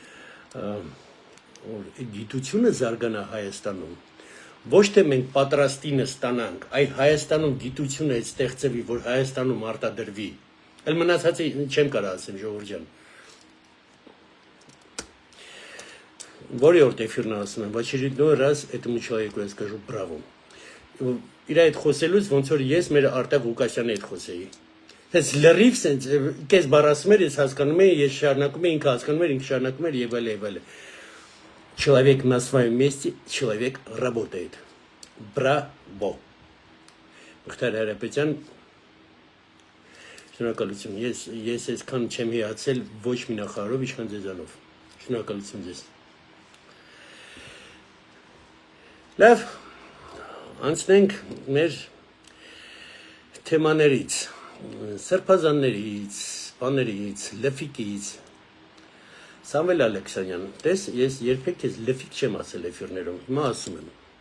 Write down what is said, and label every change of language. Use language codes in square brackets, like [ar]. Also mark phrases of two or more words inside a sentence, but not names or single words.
[hy] գիտությունը զարգանա Հայաստանում, ոչ թե մենք պատրաստինը ստանանք, այլ Հայաստանում գիտությունը ստեղծվի, որ Հայաստանում արտադրվի, էլ մնացածի չեմ կարող ասեմ, Ժողովուրդ ջան, որի օր էֆիրն ասում եմ, [ru] в очередной раз этому человеку я скажу браво, [hy] իր այդ խոսելուց ոնց որ ես մեր Արտակ Ղուկասյանի հետ խոսեի, Ես լրիվ սենց, կես բառ ասում էր, ես հասկանում եմ, ես շարունակում եմ, ինքը հասկանում էր, ինքը շարունակում էր եւ այլ։ [ru] Человек на своем месте, человек работает. Браво. [hy] Մխիթար Հայրապետյան, շնորհակալություն, ես այսքան չեմ հիացել ոչ մի նախարարով, ինչքան ձեզանով, շնորհակալություն ձեզ։ Լավ, անցնենք մեր թեմաներից, սրբազաններից, բաներից, լեֆիկից, Սամվել Ալեքսանյան, տես, ես երբեք քեզ լեֆիկ չեմ ասել էֆիրներում, հիմա ասում եմ,